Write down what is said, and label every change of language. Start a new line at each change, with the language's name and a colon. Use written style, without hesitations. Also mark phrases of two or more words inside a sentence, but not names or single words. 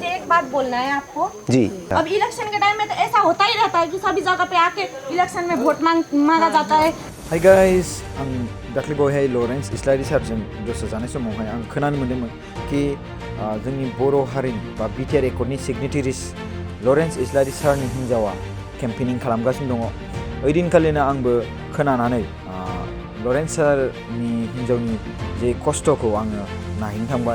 Hindi: बात बोलना है आपको जी। अब इलेक्शन के टाइम में तो ऐसा होता ही रहता है कि सभी जगह पे आके इलेक्शन में वोट मांगा जाता है।
English: hi guys,
Bodo: आं दाख्लै बावहाय लरेन्स इस्लारि सारजों दसे जानाय समावहाय आं खोनानो मोन्दोंमोन कि जोंनि बर' हारिनि बा बिटिआर एकर्डनि सिगनेटारिस लरेन्स इस्लारि सारनि हिन्जावा केम्पेनिं खालामगासिनो दङ। ओइदिनखालिनो आंबो खोनानानै लरेन्स सारनि हिन्जावनि जे खस्थ'खौ आङो नायहैनो थांबाय।